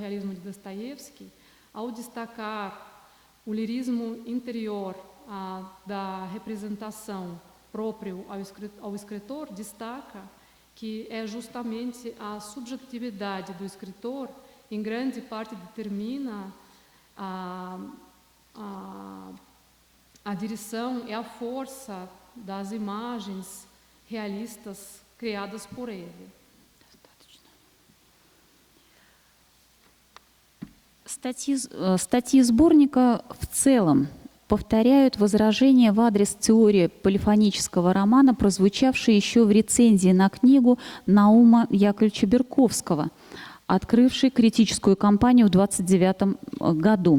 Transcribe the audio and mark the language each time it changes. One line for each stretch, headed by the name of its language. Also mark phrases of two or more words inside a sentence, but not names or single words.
Portuguese: realismo de Dostoiévski, ao destacar o lirismo interior da representação próprio ao escritor, destaca que é justamente a subjetividade do escritor, em grande parte determina a direção e a força das imagens realistas criadas por ele.
Russian: Статьи сборника в целом повторяют возражения в адрес теории полифонического романа, прозвучавшие еще в рецензии на книгу Наума Яковлевича Берковского, открывшей критическую кампанию в 1929 году.